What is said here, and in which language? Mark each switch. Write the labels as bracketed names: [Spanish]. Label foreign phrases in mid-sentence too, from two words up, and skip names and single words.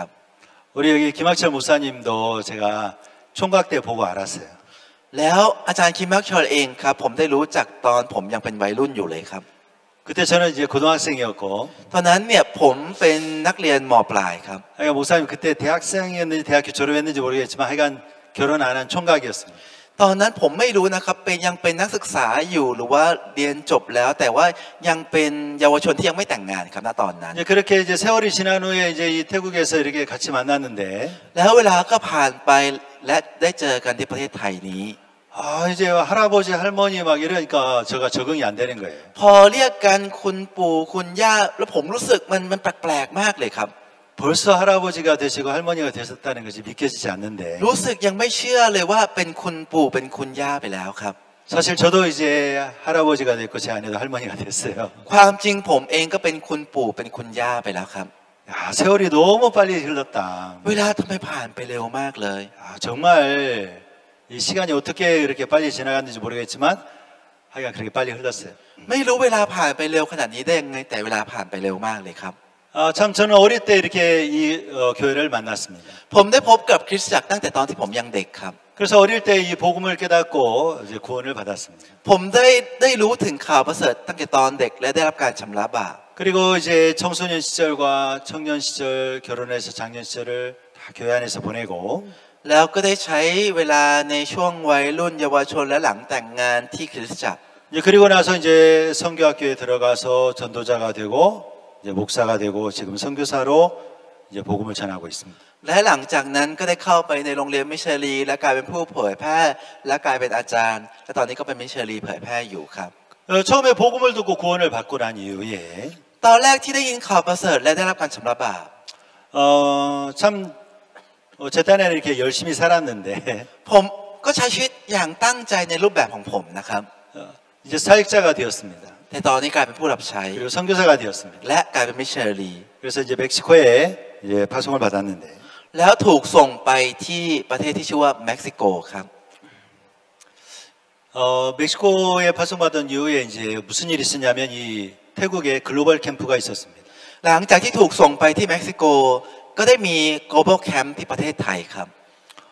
[Korean] 우리 여기 김학철 목사님도 제가 총각 때 보고 알았어요. [Thai] แล้วอาจารย์คิมมักชอลเองครับผมได้รู้จักตอนผมยังเป็นวัยรุ่นอยู่เลยครับ [Korean] 그때 저는 이제 고등학생이었고 [Thai] ตอนนั้นเนี่ยผมเป็นนักเรียนม. ปลายครับ [Korean] 하여간 목사님 그때 대학생이었는지 대학교 졸업했는지 모르겠지만 하여간 결혼 안 한 총각이었습니다. [Thai] ตอนนั้นผมไม่รู้นะครับยังเป็นนักศึกษาอยู่หรือว่าเรียนจบแล้วแต่ว่ายังเป็นเยาวชนที่ยังไม่แต่งงานครับณตอนนั้น [Korean] 이제 그렇게 이제 세월이 지난 후에 이제 이 태국에서 이렇게 같이 만났는데 [Thai] แล้วเวลาก็ผ่านไปและได้เจอกันที่ประเทศไทยนี้ [Korean] 이제 할아버지 할머니 막 이러니까 제가 적응이 안 되는 거예요. [Thai] พอเรียกกันคุณปู่คุณย่าแล้วผมรู้สึกมันแปลกๆมากเลยครับ [Korean] 벌써 할아버지가 되시고 할머니가 되셨다는 것이 믿겨지지 않는데 [Thai] รู้สึกยังไม่เชื่อเลยว่าเป็นคุณปู่เป็นคุณย่าไปแล้วครับ [Korean] 사실 저도 이제 할아버지가 됐고 제 아내도 할머니가 됐어요. [Thai] ความจริงผมเองก็เป็นคุณปู่เป็นคุณย่าไปแล้วครับ [Korean] 야, 세월이 너무 빨리 흘렀다. [Thai] เวลาทำไมผ่านไปเร็วมากเลย [Korean] 정말 이 시간이 어떻게 그렇게 빨리 지나갔는지 모르겠지만 하여간 그렇게 빨리 흘렀어요. [Thai] ไม่รู้เวลาผ่านไปเร็วขนาดนี้ได้ยังไงแต่เวลาผ่านไปเร็วมากเลยครับ [Korean] 참 저는 어릴 때 이렇게 이 교회를 만났습니다. [Thai] ผมได้พบกับคริสตจักรตั้งแต่ตอนที่ผมยังเด็กครับ [Korean] 그래서 어릴 때 이 복음을 깨닫고 이제 구원을 받았습니다. [Thai] ผมได้รู้ถึงข่าวประเสริฐตั้งแต่ตอนเด็กและได้รับการชำระบาป [Korean] 그리고 이제 청소년 시절과 청년 시절 결혼해서 장년 시절을 다 교회 안에서 보내고 [Thai] แล้วก็ได้ใช้เวลาในช่วงวัยรุ่นเยาวชนและหลังแต่งงานที่คริสตจักร [Korean] 이제 그리고 나서 이제 선교학교에 들어가서 전도자가 되고 이제 목사가 되고 지금 선교사로 이제 복음을 전하고 있습니다. [Thai] และหลังจากนั้นก็ได้เข้าไปในโรงเรียนมิชชันนารีและกลายเป็นผู้เผยแพร่และกลายเป็นอาจารย์และตอนนี้ก็เป็นมิชชันนารีเผยแพร่อยู่ครับ [Korean] 처음에 복음을 듣고 구원을 받고 난 이후에 [Thai] ตอนแรกที่ได้ยินข่าวประเสริฐและได้รับการชำระบาป [Korean] 참 제 딴에는 이렇게 열심히 살았는데 [Thai] ผมก็ใช้ชีวิตอย่างตั้งใจในรูปแบบของผมนะครับ [Korean] 이제 사역자가 되었습니다. [Thai] แต่ตอนนี้กลายเป็นผู้รับใช้ [Korean] 그리고 선교사가 되었습니다. [Thai] และกลายเป็นมิชชันนารี [Korean] 그래서 이제 멕시코에 이제 파송을 받았는데 [Thai] แล้วถูกส่งไปที่ประเทศที่ชื่อว่าเม็กซิโกครับ [Korean] 멕시코에 파송받은 이후에 이제 무슨 일이 있었냐면 이 태국에 글로벌 캠프가 있었습니다. [Thai] หลังจากที่ถูกส่งไปที่เม็กซิโกก็ได้มี [English] global camp [Thai] ที่ประเทศไทยครับ